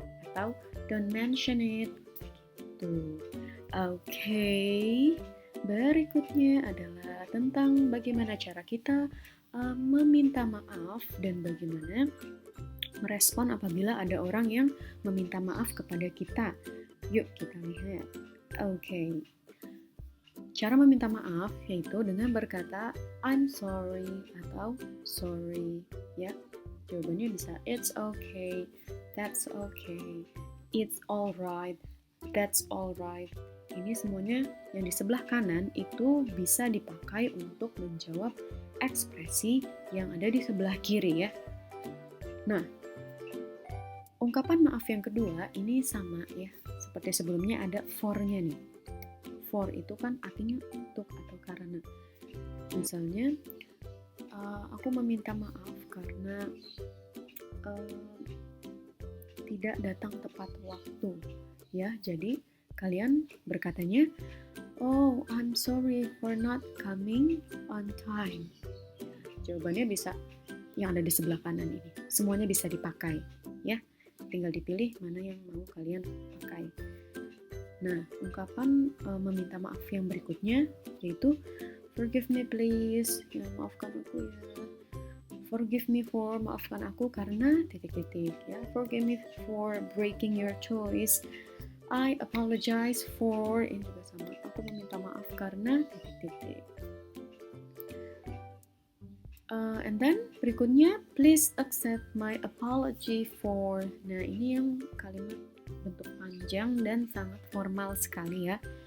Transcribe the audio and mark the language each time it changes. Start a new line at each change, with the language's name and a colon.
Indonesian: Atau
English: don't mention it.
Indonesian: Oke, berikutnya adalah tentang bagaimana cara kita meminta maaf dan bagaimana merespon apabila ada orang yang meminta maaf kepada kita. Yuk kita lihat. Oke. Cara meminta maaf yaitu dengan berkata
English: I'm sorry
Indonesian: atau sorry, ya. Jawabannya bisa
English: it's okay, that's okay, it's alright, that's alright.
Indonesian: Ini semuanya yang di sebelah kanan itu bisa dipakai untuk menjawab ekspresi yang ada di sebelah kiri ya. Nah, ungkapan maaf yang kedua ini sama ya. Seperti sebelumnya ada for-nya nih. For itu kan artinya untuk atau karena. Misalnya, aku meminta maaf karena tidak datang tepat waktu. Ya, jadi kalian berkatanya, oh,
English: I'm sorry for not coming on time.
Indonesian: Jawabannya bisa yang ada di sebelah kanan ini. Semuanya bisa dipakai, ya. Tinggal dipilih mana yang mau kalian pakai. Nah, ungkapan meminta maaf yang berikutnya yaitu
English: forgive me please,
Indonesian: ya, maafkan aku ya.
English: Forgive me for,
Indonesian: maafkan aku karena titik-titik ya.
English: Forgive me for breaking your choice. I apologize for,
Indonesian: ini juga sama. Aku meminta maaf karena titik-titik.
English: And then berikutnya, please accept my apology for.
Indonesian: Nah, ini yang kalimat bentuk panjang dan sangat formal sekali ya.